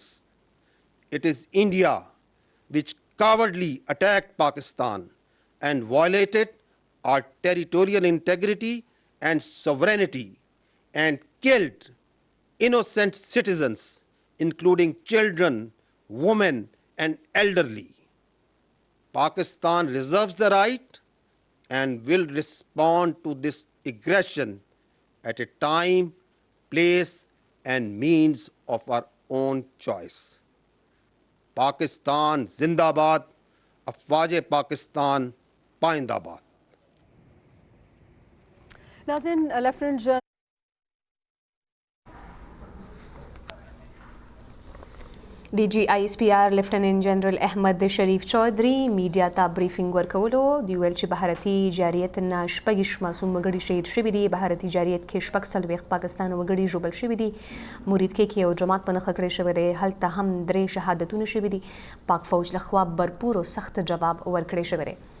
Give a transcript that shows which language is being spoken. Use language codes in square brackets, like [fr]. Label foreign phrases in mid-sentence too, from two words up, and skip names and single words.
[en] It is India which cowardly attacked Pakistan and violated our territorial integrity and sovereignty and killed innocent citizens, including children, women, and elderly. Pakistan reserves the right and will respond to this aggression at a time, place, and means of our own choice. [ur] پاکستان زندہ باد, افواج پاکستان پائندہ باد۔ [ps] ناظرین، لیفٹیننٹ جنرل डी जी ISPR لیفٹیننٹ جنرل احمد شریف چودھری میډیا ته بریفینګ ورکولو دی ویل چې بهارتي جارحیت نه شپږ معصوم وګړي شهید شوي دي. بهارتي جارحیت کې شپږ څلوېښت پاکستان وګړي ژوبل شوي دي. مرید کې یو جماعت په نښه کړی شوی دی، هلته هم 3 شهادتونه شوي دي. پاک فوج لخوا برپور او سخت جواب ورکړی شوی دی.